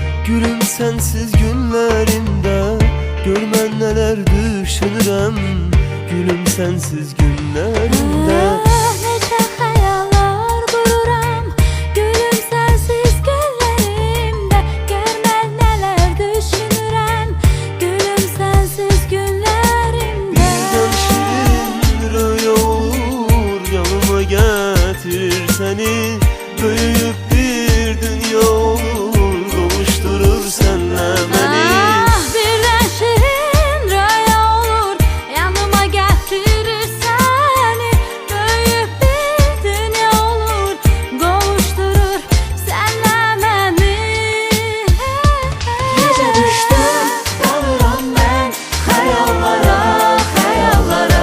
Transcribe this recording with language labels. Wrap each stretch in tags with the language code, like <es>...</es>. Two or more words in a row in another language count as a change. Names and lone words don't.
<tr>Gülüm sensiz günlerimde görmen neler düşünürəm. Gülüm sensiz günlerimde</tr> <az>Necə xəyallar qururam. Gülüm sensiz günlərimdə görmən nələr düşünürəm. Gülüm sensiz günlərimdə</az> <tr>birden şirin rüya olur, yanıma getirir seni. Büyük bir dünya olur, kavuşturur senle beni.</tr> <az>Birdən şirin rüya olur, yanıma gətirir səni. Böyük bir dünya olur, qovuşdurur sənlə məni. Gecə düşdüm, dalıram mən xəyallara, xəyallara.</az>